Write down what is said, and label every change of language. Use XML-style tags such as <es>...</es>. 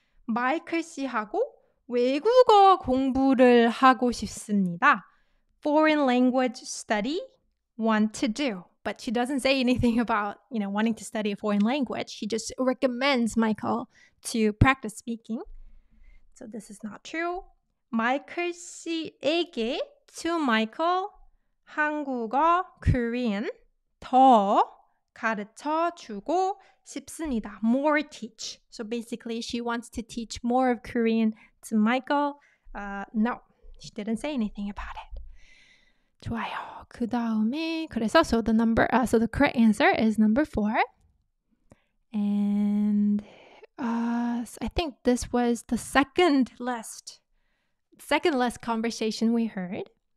<ko>마이클 씨하고 외국어 공부를 하고 싶습니다.</ko> <en>Foreign language study, want to do. but she doesn't say anything about, wanting to study a foreign language. She just recommends Michael to practice speaking. So this is not true.</en> <ko>마이클 씨에게</ko> <en>to Michael</en> <ko>한국어, Korean 더 가르쳐 주고 싶습니다.</ko> <en>More teach. So basically she wants to teach more of Korean to Michael. No, she didn't say anything about it.</en> <ko>좋아요. 그 다음에 그래서</ko> <en>so the correct answer is number 4. And I think this was the second less conversation we heard.</en>